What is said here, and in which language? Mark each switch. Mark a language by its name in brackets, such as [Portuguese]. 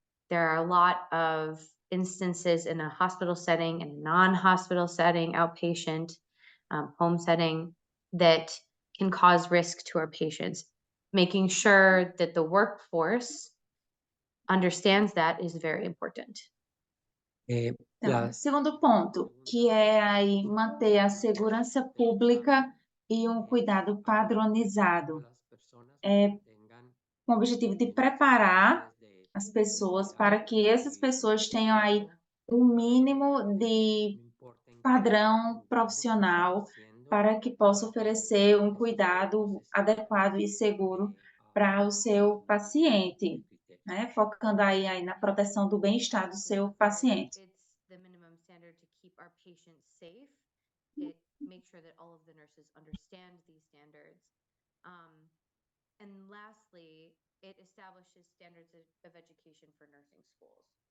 [English] There are a lot of instances in a hospital setting and non-hospital setting, outpatient, home setting, that can cause risk to our patients. Making sure that the workforce understands that is very important. [Portuguese] Então, segundo ponto, que é aí manter a segurança pública e um cuidado padronizado, com o objetivo de preparar as pessoas para que essas pessoas tenham aí um mínimo de padrão profissional para que possa oferecer um cuidado adequado e seguro para o seu paciente, né? Focando aí na proteção do bem-estar do seu paciente. [English] It's the minimum standard to keep our patients safe. It makes sure that all of the nurses understand these standards. And lastly, it establishes standards of education for nursing schools.